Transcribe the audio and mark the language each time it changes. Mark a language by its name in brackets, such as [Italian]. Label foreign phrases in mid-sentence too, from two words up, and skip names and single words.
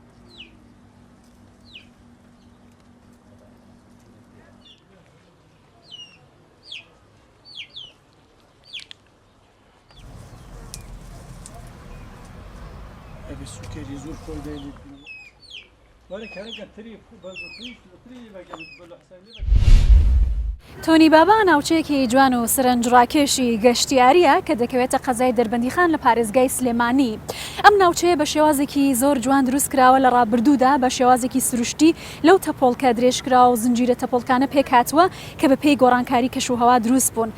[Central Kurdish] السكري زور فوق دايلي ولا كان تري بازو تري باقي بلا حسابي تۆنی بابا ناوچەیەکی جوان و سەرنجڕاکێشی گەشتیاریە کە دەکەوێتە قەزای دەربەندیخان لە پارێزگای سلێمانی. ئەم ناوچەیە بە شێوازێکی زۆر جوان دروست کراوە لە ڕابردوودا بە شێوازێکی سروشتی لەو تەپۆڵکە درێژکراوە و زنجیرە تەپۆڵکانە پێکهاتووە کە بە پێی گۆڕانکاری کەشوهەوا دروست بوون.